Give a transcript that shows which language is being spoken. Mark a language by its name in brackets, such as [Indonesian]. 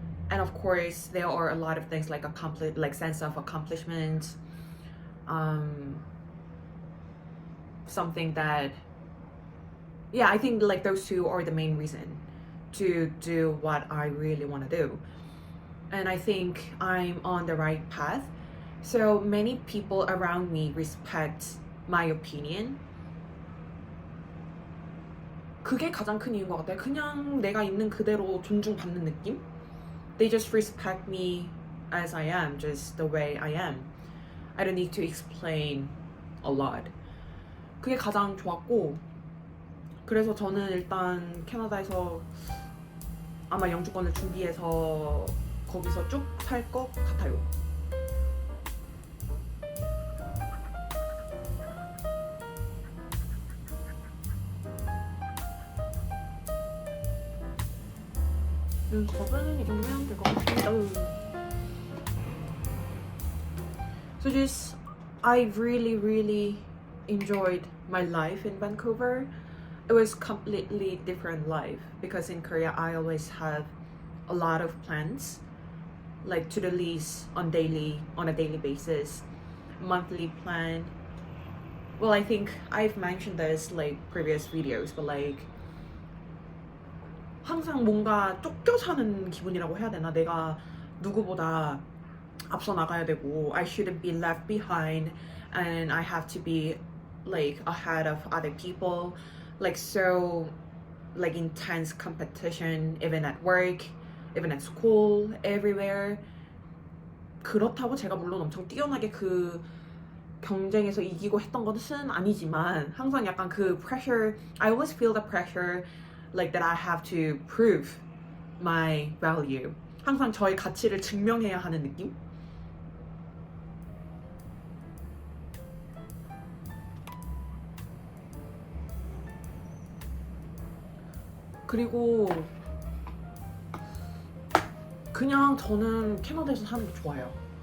[English] And of course, there are a lot of things like sense of accomplishment, something that, yeah, I think like those two are the main reason to do what I really want to do. And I think I'm on the right path. So many people around me respect my opinion. [Korean] 그게 가장 큰 이유인 것 같아요. 그냥 내가 있는 그대로 존중받는 느낌? [English] They just respect me as I am, just the way I am. I don't need to explain a lot. [Korean] 그게 가장 좋았고, 그래서 저는 일단 캐나다에서 아마 영주권을 준비해서 거기서 쭉 살 것 같아요. 눈썹은 이 정도면 될 것 같습니다. [English] So just, I really enjoyed my life in Vancouver. It was completely different life because in Korea I always have a lot of plans, like to the least on a daily basis, monthly plan. Well, I think I've mentioned this like previous videos, but like [Korean] 항상 뭔가 쫓겨 사는 기분이라고 해야 되나? 내가 누구보다 앞서 나가야 되고 [English] I shouldn't be left behind and I have to be like ahead of other people, like so like intense competition even at work, even at school, everywhere. [Korean] 그렇다고 제가 물론 엄청 뛰어나게 그 경쟁에서 이기고 했던 것은 아니지만 항상 약간 그 pressure, [English] I always feel the pressure like that I have to prove my value. [Korean] 항상 저의 가치를 증명해야 하는 느낌? 그리고 그냥 저는 캐나다에서 사는 게 좋아요.